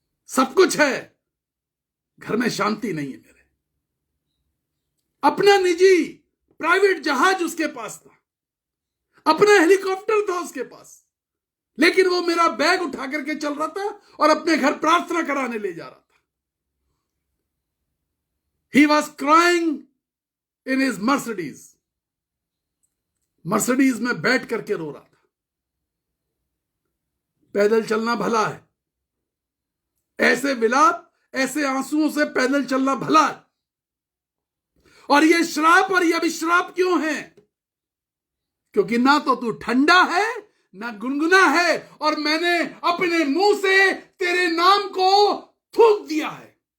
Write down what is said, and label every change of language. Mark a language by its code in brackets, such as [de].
[hi] सब कुछ है, घर में शांति नहीं है मेरे। अपना निजी प्राइवेट जहाज उसके पास था, अपना हेलीकॉप्टर था उसके पास, लेकिन वो मेरा बैग उठा करके चल रहा था और अपने घर प्रार्थना कराने ले जा रहा था। [en] He was crying in his Mercedes. [hi] Mercedes में बैठ करके रो रहा था। पैदल चलना भला है, ऐसे विलाप, ऐसे आंसुओं से पैदल चलना भला है। और ये श्राप और ये अभिश्राप क्यों है? क्योंकि ना तो तू ठंडा है ना गुनगुना है, और मैंने अपने मुंह से तेरे नाम को थूक दिया है।